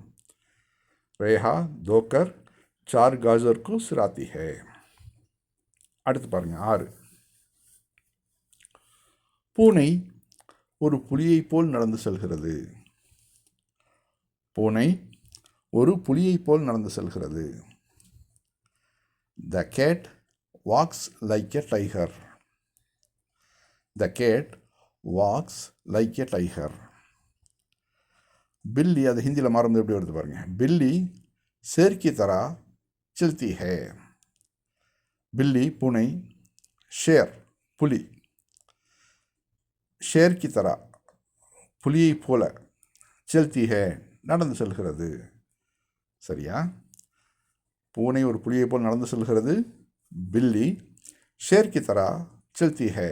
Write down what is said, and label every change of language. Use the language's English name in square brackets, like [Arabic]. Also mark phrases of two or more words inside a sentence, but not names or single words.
[Tamil] ரேஹா தோக்கர் 4 காஜர்க்கு சிராத்தி ஹே. அடுத்து பாருங்கள் 6. பூனை ஒரு புலியைப் போல் நடந்து செல்கிறது. பூனை ஒரு புலியைப் போல் நடந்து செல்கிறது. [English] The cat walks like a tiger. The cat walks like a tiger. [Tamil] बिल्ली, அது ஹிந்தியில் மாறும்போது எப்படி வருது பாருங்க. [Hindi] बिल्ली शेर की तरह चलती है. [Tamil] बिल्ली பூனை, ஷேர் புலி, [Hindi] शेर की तरह [Tamil] புலியை போல, [Hindi] चलती है [Tamil] நடந்து செல்கிறது. சரியா? பூனை ஒரு புலியை போல் நடந்து செல்கிறது. [Hindi] बिल्ली शेर की तरह चलती है.